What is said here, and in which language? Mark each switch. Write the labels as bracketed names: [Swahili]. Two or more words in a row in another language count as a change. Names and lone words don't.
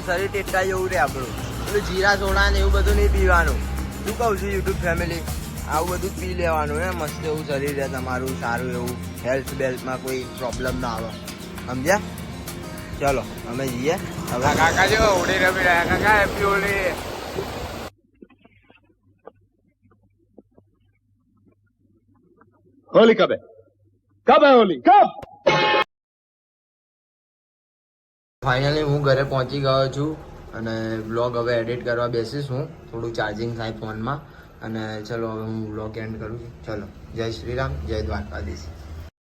[Gujarati] શરીર ટેટા જેવું રહે આપણું. પેલું જીરા સોડા ને એવું બધું નહીં પીવાનું. શું કહું છું યુટ્યુબ ફેમિલી, આવું બધું પી લેવાનું હે. મસ્ત એવું શરીર રહે તમારું, સારું એવું હેલ્થ બેલ્થમાં કોઈ પ્રોબ્લેમ ના આવે, સમજ્યા. ચલો અમે જઈએ હવે. કાકા જો ઉડી રમી રહ્યા. કાકા હેપી હોલી. [Hindi] होली कब है? कब है होली? कब? [Gujarati] ફાઇનલી હું ઘરે પહોંચી ગયો છું અને વ્લોગ હવે એડિટ કરવા બેસીશ હું. થોડું ચાર્જિંગ થાય ફોનમાં અને ચલો હવે હું [English] vlog end [Gujarati] કરું છું. ચલો જય શ્રી રામ, જય દ્વારકાધીશ.